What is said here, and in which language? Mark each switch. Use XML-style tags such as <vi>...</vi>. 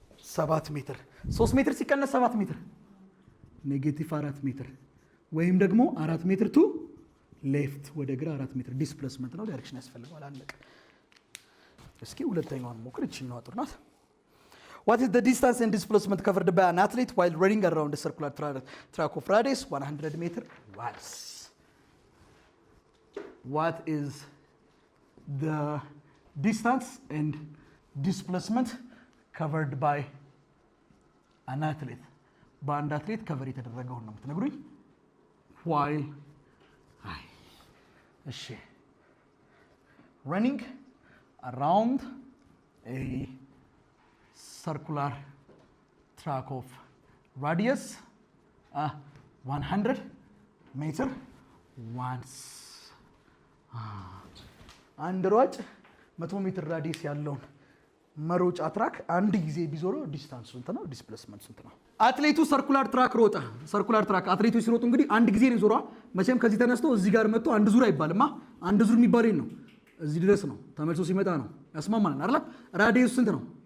<am>7 ሜትር። 3 ሜትር ሲቀነስ 7 ሜትር ኔጌቲቭ 4 ሜትር ወይም ደግሞ 4 ሜትር ቱ ሌፍት ወደ ግራ 4 ሜትር ዲስፕሌስመንት ነው። ዳይሬክሽን ያስፈልገዋል። አለቀ። እስኪ ሁለተኛውን ሞክር። እቺኛዋ ጥሩ ናት።</am> <en>What is the distance and displacement covered by an athlete while running around a circular track of radius 100 meter once? What is the distance and displacement covered by an athlete?</en> <am>በአንድ አትሌት ከቨር የተደረገውን ነው የምትነግሩኝ።</am> <en>while እሺ running around a circular track of radius 100 meter once.</en> <am>አንድ ሯጭ 100 ሜትር ራዲየስ ያለውን መሮጫ ትራክ አንድ ጊዜ ቢዞረው ዲስታንስ ስንት ነው? ዲስፕሌስመንት ስንት ነው? አትሌቱ ሰርኩላር ትራክ ሮጠ። ሰርኩላር ትራክ አትሌቶች ሲሮጡ እንግዲህ አንድ ጊዜ ነው ዞሯ። መቼም ከዚህ ተነስቶ እዚህ ጋር መጥቶ አንድ ዙር አይባልማ። አንድ ዙር የሚባል ነው እዚህ ድረስ ነው፣ ተመልሶ ሲመጣ ነው። ያስማማናል አይደል? ራዲየስ ስንት ነው?</am>